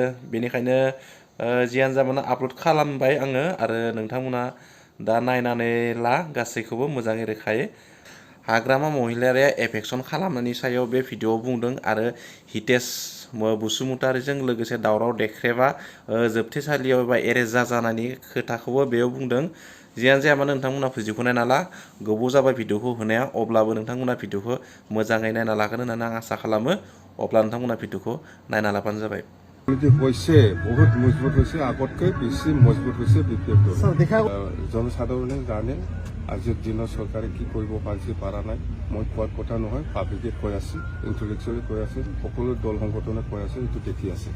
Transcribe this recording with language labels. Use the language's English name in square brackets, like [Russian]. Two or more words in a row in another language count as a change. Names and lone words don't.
[Bodo] बेनिखायनो जियानो जा मानो आपल'ड खालामबाय आङो आरो नोंथांमोना दा नायनानै ला गासैखौबो मोजाङै रोखायै हाग्रामा महिलारिया एफेक्सन खालामनायनि सायाव बे भिडिअआव बुंदों आरो हितेश बसुमतारीजों लोगोसे दावराव देख्रेबा जोबथेसालियाव एबा एरेस्ट जाजानायनि खोथाखौबो बेयाव बुंदों जियानो जाया मानो नोंथांमोना भिडिअखौ नायना ला गोबाव जाबाय भिडिअखौ होनाया अब्लाबो नोंथांमोना भिडिअखौ मोजाङै नायना लागोन होननानै आं आसा खालामो अब्ला नोंथांमोना भिडिअखौ नायना लाबानो जाबाय [Assamese] হৈছে বহুত মজবুত হৈছে আগতকৈ বেছি মজবুত হৈছে বিপিএফটো জনসাধাৰণে জানে আজিৰ দিনত চৰকাৰে কি কৰিব পাৰিছে পৰা নাই মই কোৱাৰ কথা নহয় পাব্লিকে কৈ আছে ইণ্টেলেকচুৱেলি কৈ আছে সকলো দল সংগঠনে কৈ আছে এইটো দেখি আছে